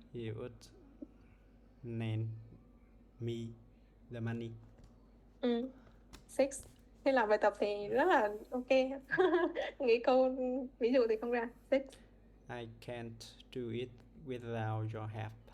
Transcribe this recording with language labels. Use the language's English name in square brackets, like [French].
[English] He would lend me the money. Six. [Vietnamese] Thế làm bài tập thì rất là ok. Nghĩ câu ví dụ thì không ra. [English] Six. I can't do it without your help.